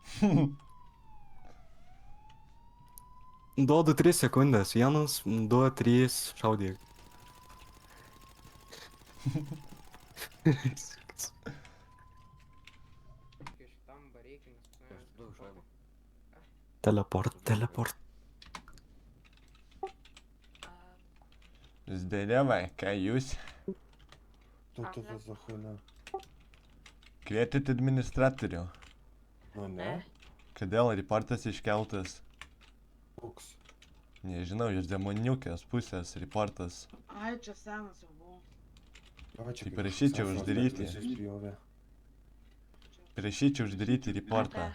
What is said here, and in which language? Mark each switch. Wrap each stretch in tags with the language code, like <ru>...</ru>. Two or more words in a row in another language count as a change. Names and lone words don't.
<lt>Duodu 3 sekundės. 1, 2, 3, šaudyk. Teleport.</lt> <ru>Здорово, каюсь. Что это за хуйня?</ru> <lt>Kvietėt administratorių. Nu ne. Kodėl reportas iškeltas? Koks? Nežinau, iš demoniukės pusės reportas. Ai, čia senas jau buvo. Tai prašyčiau uždaryti. Prašyčiau uždaryti reportą.</lt>